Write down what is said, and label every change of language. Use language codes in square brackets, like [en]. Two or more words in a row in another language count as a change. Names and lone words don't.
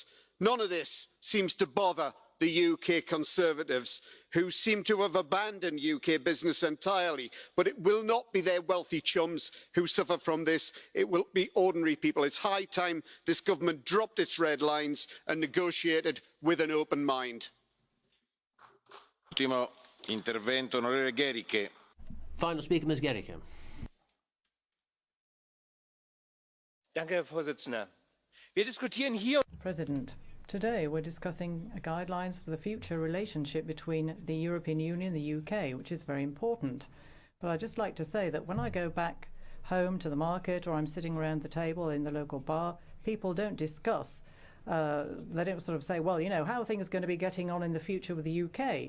[en] None of this seems to bother the UK Conservatives, who seem to have abandoned UK business entirely. But it will not be their wealthy chums who suffer from this. It will be ordinary people. It's high time this government dropped its red lines and negotiated with an open mind. [it] Ultimo intervento, onorevole Gericke. [en] Final speaker, Ms. Gericke. [de] Danke, Herr Vorsitzender. Wir diskutieren hier. [en] President, today we're discussing guidelines for the future relationship between the European Union and the UK, which is very important. But I'd just like to say that when I go back home to the market or I'm sitting around the table in the local bar, people don't discuss, they don't sort of say, well, you know, how are things going to be getting on in the future with the UK?